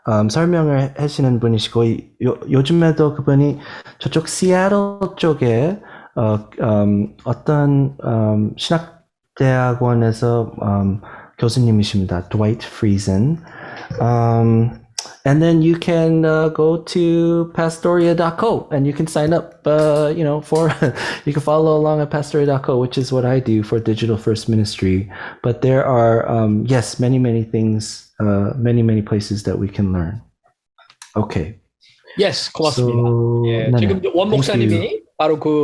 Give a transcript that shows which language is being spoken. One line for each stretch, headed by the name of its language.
Korean: 설명을 하시는 분이시고, 요즘에도 그분이 저쪽 시애틀 쪽에, 어떤, 신학대학원에서, 교수님이십니다. Dwight Friesen.
English: And then you can go to pastoria.co and you can sign up, for, you can follow along at pastoria.co, which is what I do for Digital First Ministry. But there are, yes, many, many things, many, many places that we can learn. Okay. Yes,
Korean: 고맙습니다.
English: So,
Korean: 예, 지금 원 목사님이 바로